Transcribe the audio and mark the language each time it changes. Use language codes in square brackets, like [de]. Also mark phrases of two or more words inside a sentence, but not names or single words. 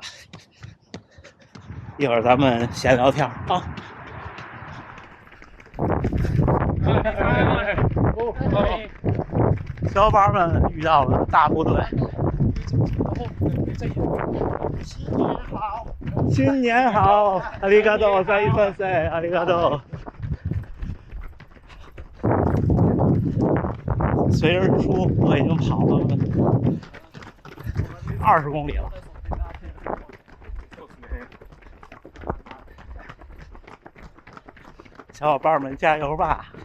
[zh] 一会儿咱们闲聊天啊。小伙伴们遇到了大部队。新年好，新年好， [ja] ありがとうございます，ありがとう。 [zh] 随着日出，我已经跑了20公里了。小伙伴们加油吧！